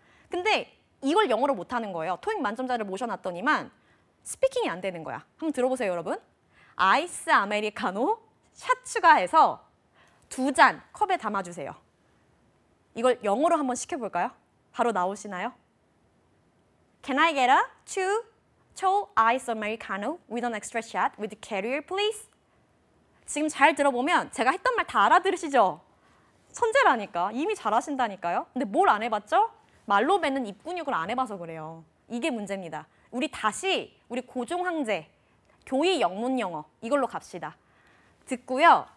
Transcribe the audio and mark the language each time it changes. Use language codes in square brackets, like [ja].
[ko] 근데 이걸 영어로 못하는 거예요. 토익 만점자를 모셔놨더니만 스피킹이 안 되는 거야. 한번 들어보세요, 여러분. 아이스 아메리카노 샷 추가해서 2잔 컵에 담아주세요. 이걸 영어로 한번 시켜볼까요? 바로 나오시나요? [en] Can I get a tall ice americano with an extra shot with carrier, please? [ko] 지금 잘 들어보면 제가 했던 말 다 알아들으시죠? 천재라니까. 이미 잘하신다니까요. 근데 뭘 안 해봤죠? 말로 뱉는 입 근육을 안 해봐서 그래요. 이게 문제입니다. 우리 다시 우리 고종황제, 교의 영문 영어 이걸로 갑시다. 듣고요.